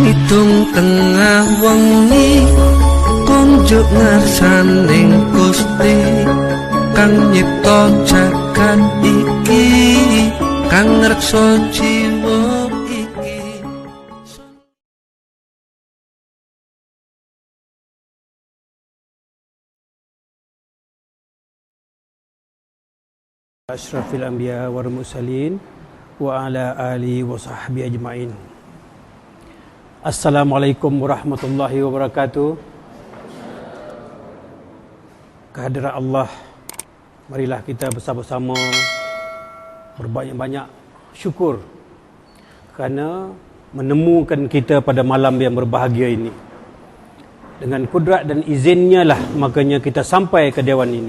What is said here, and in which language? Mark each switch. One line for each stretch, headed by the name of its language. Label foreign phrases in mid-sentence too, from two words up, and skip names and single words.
Javanese: Kidung tengah wengi kunjuk ngarsaning Gusti kang nyipta jagat iki kang ngreksa jiwa iki.
Arabic: أشرف الأنبياء والمرسلين وعلى آله وصحبه أجمعين. السلام عليكم ورحمة الله وبركاته.
Malay: Kehadirat Allah, marilah kita bersama-sama berbanyak-banyak syukur kerana menemukan kita pada malam yang berbahagia ini. Dengan kudrat dan izinnya lah makanya kita sampai ke dewan ini.